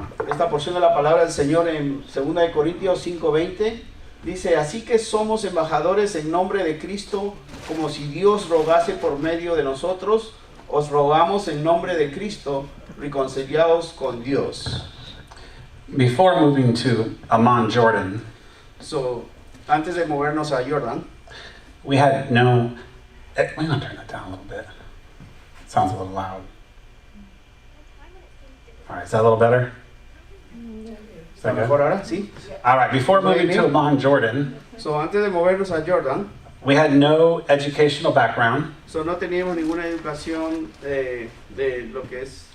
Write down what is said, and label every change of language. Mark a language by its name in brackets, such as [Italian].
[Spanish] Esta porción de la palabra del Señor en 2 Corintios 5:20 dice: así que somos embajadores en nombre de Cristo, como si Dios rogase por medio de nosotros. Os rogamos en nombre de Cristo, reconciliados con Dios. [English] Before moving to Amman, Jordan, [Spanish] Antes de movernos a Jordan, [English] we had no. We're going to turn that down a little bit. It sounds a little loud. All right, is that a little better? Is that good? [Spanish] mejor ahora, sí. [English] All right, before moving to Amman, Jordan, [Spanish] Antes de movernos a Jordan, [English] we had no educational background [Spanish] no teníamos ninguna educación de lo que es